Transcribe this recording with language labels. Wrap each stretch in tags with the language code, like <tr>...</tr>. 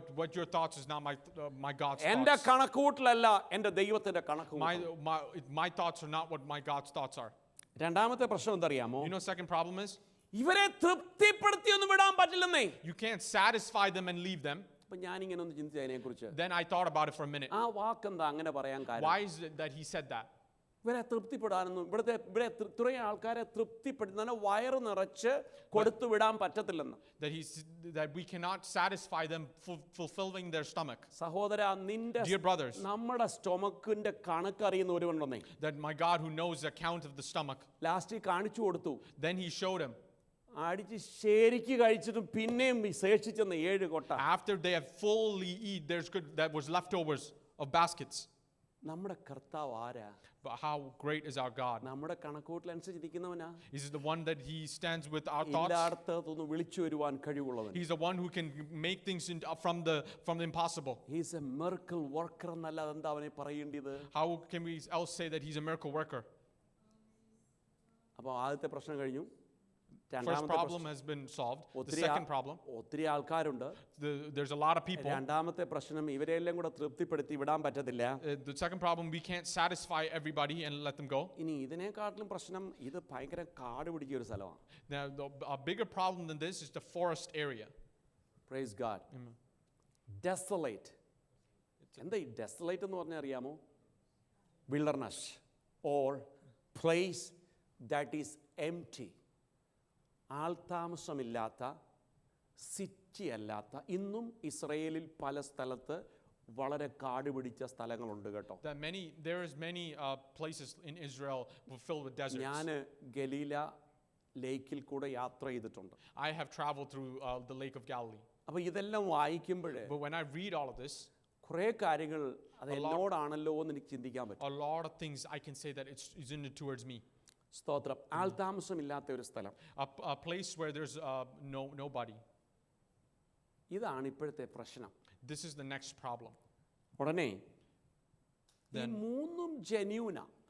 <en>What your thoughts is not my God's</en> <ml>എൻ്റെ</ml> <en>thoughts.</en> <ml>കണക്കൂട്ടലല്ല എൻ്റെ ദൈവത്തിന്റെ കണക്കൂട്ടൽ.</ml> <en>My thoughts are not what my God's thoughts are.</en> <ml>രണ്ടാമത്തെ പ്രശ്നം എന്തറിയാമോ?</ml> <en>You know second problem is?</en> <ml>ഇവരെ തൃപ്തിപ്പെടുത്തിയൊന്നും വിടാൻ പറ്റില്ലെന്നേ.</ml> <en>You can't satisfy them and leave them.</en> <ml>അപ്പൊ ഞാനിങ്ങനെ ഒന്ന് ചിന്തിച്ചു അതിനെക്കുറിച്ച്.</ml> <en>Then I thought about it for a minute.</en> <ml>ആ വാക്കെന്താ അങ്ങനെ പറയാൻ കാര്യം?</ml> <en>Why is it that he said that?</en> <ml>ഇവരെ തൃപ്തിപ്പെടാനൊന്നും ഇവിടെ ഇത്രയും ആൾക്കാരെ തൃപ്തിപ്പെടുത്തുന്ന വയറ് നിറച്ച് കൊടുത്തു വിടാൻ പറ്റത്തില്ലെന്ന്.</ml> <en>That we cannot satisfy them fulfilling their stomach.</en> <ml>സഹോദര, നിന്റെ</ml> <en>Dear brothers,</en> <ml>നമ്മുടെ സ്റ്റൊമക്കിന്റെ കണക്കറിയുന്ന ഒരുവനുണ്ടെന്നേ.</ml> <en>that my God who knows the count of the stomach.</en> <ml>Last കാണിച്ചു കൊടുത്തു.</ml> <en>Then he showed him.</en> <ml>അടിച്ച് ശരിക്ക് കഴിച്ചിട്ടും പിന്നെയും ശേഷിച്ചെന്ന് 7 കൊട്ട.</ml> <en>After they have fully eat, there's good that was leftovers of baskets.</en> <ml>നമ്മുടെ കർത്താവ് ആരാ?</ml> <en>But how great is our God?</en> <ml>നമ്മുടെ കണക്കൂട്ടലനുസരിച്ചിരിക്കുന്നവനാ.</ml> <en>Is it the one that he stands with our thoughts?</en> <ml>ഇല്ലാത്തതൊന്ന് വിളിച്ചു വരുവാൻ കഴിവുള്ളവൻ.</ml> <en>He's the one who can make things from the impossible. He's a miracle worker</en> <ml>എന്നല്ലാതെ എന്താ അവനെ പറയേണ്ടത്?</ml> <en>How can we else say that he's a miracle worker?</en> <ml>അപ്പോൾ ആദ്യത്തെ പ്രശ്നം കഴിഞ്ഞു.</ml> <en>First problem has been solved. The second problem,</en> <ml>ഒത്തിരി ആൾക്കാരുണ്ട്.</ml> <en>There's a lot of people.</en> <ml>രണ്ടാമത്തെ പ്രശ്നം ഇവരെല്ലാം കൂടെ തൃപ്തിപ്പെടുത്തി വിടാൻ പറ്റത്തില്ല.</ml> <en>The second problem, we can't satisfy everybody and let them go.</en> <ml>ഇനി ഇതിനെക്കാട്ടിലും പ്രശ്നം ഇത് ഭയങ്കര കാട് പിടിച്ച ഒരു സ്ഥലമാണ്.</ml> <en>Now a bigger problem than this is the forest area. Praise God. Desolate.</en> <ml>എന്താ ഈ desolate എന്ന് പറഞ്ഞാൽ അറിയാമോ?</ml> <en>Wilderness or place that is empty.</en> <ml>ആൾതാമസമില്ലാത്ത, city അല്ലാത്ത, ഇന്നും ഇസ്രയേലിൽ പല സ്ഥലത്ത് വളരെ കാട് പിടിച്ച സ്ഥലങ്ങളുണ്ട് കേട്ടോ.</ml> <en>There is many places in Israel filled with deserts.</en> <ml>ഞാൻ ഗലീല ലേക്കിൽ കൂടെ യാത്ര ചെയ്തിട്ടുണ്ട്.</ml> <en>I have traveled through the Lake of Galilee.</en> <ml>അപ്പോൾ ഇതെല്ലാം വായിക്കുമ്പോൾ</ml> <en>But when I read all of this,</en> <ml>കുറേ കാര്യങ്ങൾ അത് എന്നോടാണല്ലോ എന്ന് എനിക്ക് ചിന്തിക്കാൻ പറ്റും.</ml> <en>A lot of things I can say that it's in it towards me.</en> <ml>സ്തോത്രം. ആൾതാമസമില്ലാത്ത ഒരു സ്ഥലം,</ml> <en>A place where there's nobody.</en> <ml>ഇതാണ് ഇപ്പോഴത്തെ പ്രശ്നം.</ml> <en>This is the next problem.</en> <ml>ഉടനെ ഈ മൂന്നും ജെന്യൂനാ.</ml>